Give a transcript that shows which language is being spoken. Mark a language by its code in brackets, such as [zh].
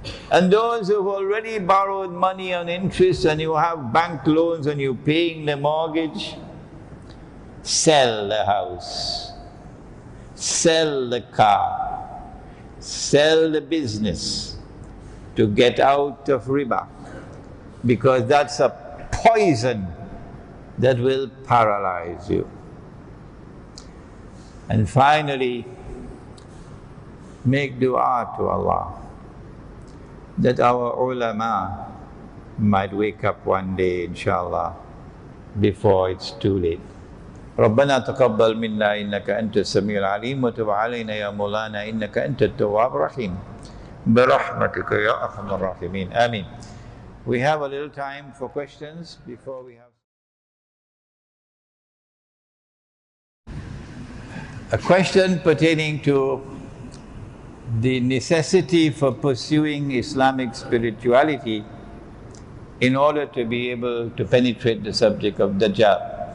[en] And those who've already borrowed money on interest and you have bank loans and you're paying the mortgage, sell the house, sell the car, sell the business to get out of riba, because that's a poison that will paralyze you. And finally, make dua to Allah that our ulama might wake up one day, inshallah, before it's too late. [ar] ربنا تقبل منا إنك أنت السميع العليم وتب علينا يا مولانا إنك أنت التواب الرحيم برحمتك يا أرحم الراحمين آمين. [en] We have a little time for questions before we have a question pertaining to the necessity for pursuing Islamic spirituality in order to be able to penetrate the subject of Dajjal.